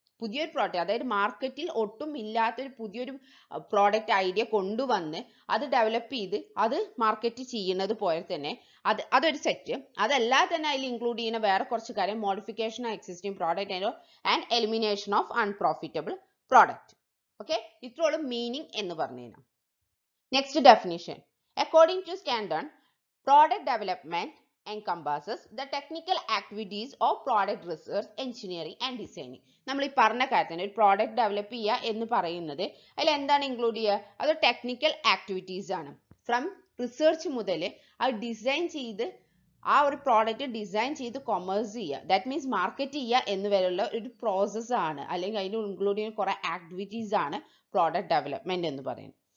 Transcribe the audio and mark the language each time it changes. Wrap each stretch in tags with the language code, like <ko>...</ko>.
<ml>പുതിയൊരു പ്രോഡക്റ്റ്, അതായത് മാർക്കറ്റിൽ ഒട്ടും ഇല്ലാത്തൊരു പുതിയൊരു പ്രോഡക്റ്റ് ഐഡിയ കൊണ്ടുവന്ന് അത് ഡെവലപ്പ് ചെയ്ത് അത് മാർക്കറ്റ് ചെയ്യുന്നത് പോലെ തന്നെ അതൊരു സെറ്റ്. അതല്ലാതെ തന്നെ അതിൽ ഇൻക്ലൂഡ് ചെയ്യുന്ന വേറെ കുറച്ച് കാര്യം</ml> <en>Modification of existing product and elimination of unprofitable product.</en> <ml>Okay, ഇത്രയോളം meaning എന്ന് പറഞ്ഞു കഴിഞ്ഞാൽ. Next definition.</ml> <en>According to standard, product development encompasses the technical activities of product research, engineering and designing.</en> <ml>നമ്മൾ ഈ പറഞ്ഞ കാര്യത്തിന് ഒരു പ്രോഡക്റ്റ് ഡെവലപ്പ് ചെയ്യുക എന്ന് പറയുന്നത് അതിൽ എന്താണ് ഇൻക്ലൂഡ് ചെയ്യുക? അത് ടെക്നിക്കൽ ആക്ടിവിറ്റീസ് ആണ്. ഫ്രം റിസർച്ച് മുതൽ അത് ഡിസൈൻ ചെയ്ത് ആ ഒരു പ്രോഡക്റ്റ് ഡിസൈൻ ചെയ്ത് കൊമേഴ്സ് ചെയ്യുക, ദാറ്റ് മീൻസ് മാർക്കറ്റ് ചെയ്യുക എന്ന് വരെയുള്ള ഒരു പ്രോസസ് ആണ്, അല്ലെങ്കിൽ അതിൽ ഇൻക്ലൂഡ് ചെയ്യുന്ന കുറെ ആക്ടിവിറ്റീസ് ആണ് പ്രോഡക്റ്റ് ഡെവലപ്മെന്റ് എന്ന് പറയുന്നത്.</ml>